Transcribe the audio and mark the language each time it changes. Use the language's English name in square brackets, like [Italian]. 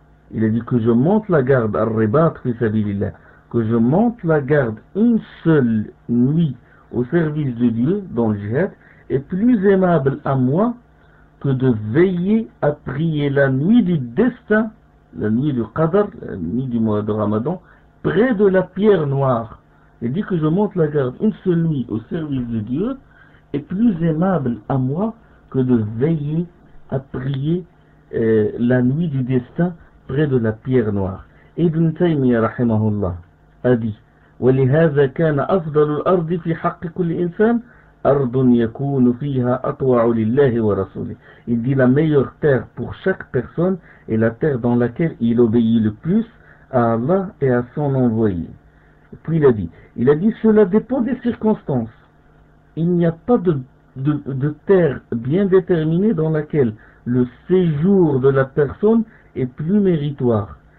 [French] Il a dit que je monte la garde, [Arabic] ar-ribat fi sabilillah, [French] que je monte la garde une seule nuit au service de Dieu dans le jihad est plus aimable à moi que de veiller à prier la nuit du destin, la nuit du qadr, la nuit du mois de Ramadan, près de la pierre noire. Il dit que je monte la garde une seule nuit au service de Dieu est plus aimable à moi que de veiller à prier la nuit du destin près de la pierre noire. [Arabic] Ibn Taymiyyah rahimahullah [French] a dit: [Arabic] ولهذا كان أفضل الأرض في حق كل إنسان أرض يكون فيها أطوع لله ورسوله. [French] Il dit: la meilleure terre pour chaque personne est la terre dans laquelle il obéit le plus à Allah et à son envoyé. Puis il a dit, cela dépend des circonstances. Il n'y a pas de terre bien déterminée dans laquelle le séjour de la personne est plus méritoire.